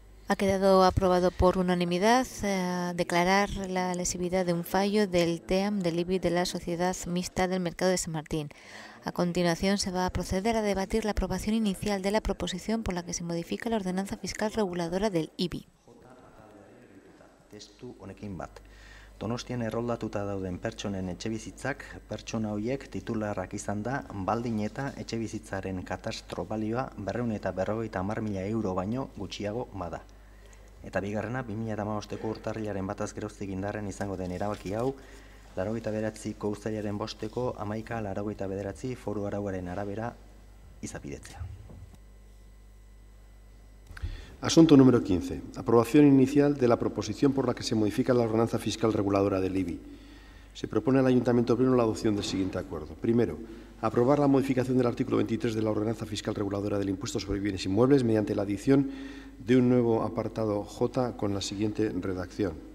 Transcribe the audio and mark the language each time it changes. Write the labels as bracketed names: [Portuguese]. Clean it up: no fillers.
[Spanish] Ha quedado aprobado por unanimidad declarar la lesividad de un fallo del TEAM del IBI de la Sociedad Mixta del Mercado de San Martín. A continuación se va a proceder a debatir la aprobación inicial de la proposición por la que se modifica la ordenanza fiscal reguladora del IBI. [Basque] Testu honekin bat. Donostian erroldatuta dauden pertsonen etxebizitzak, pertsona horiek titularrak izan da, baldin eta etxebizitzaren katastro balioa 250.000 euro baino gutxiago bada. Eta bigarrena, 2015ko urtarrilaren bataz geroztik indarren izango den erabaki hau, 89ko uztailaren 5ko 11.89 foru arauaren arabera izapidetzea. [Spanish] Asunto número 15. Aprobación inicial de la proposición por la que se modifica la ordenanza fiscal reguladora del IBI. Se propone al Ayuntamiento Pleno la adopción del siguiente acuerdo. Primero, aprobar la modificación del artículo 23 de la ordenanza fiscal reguladora del impuesto sobre bienes inmuebles mediante la adición de un nuevo apartado J con la siguiente redacción.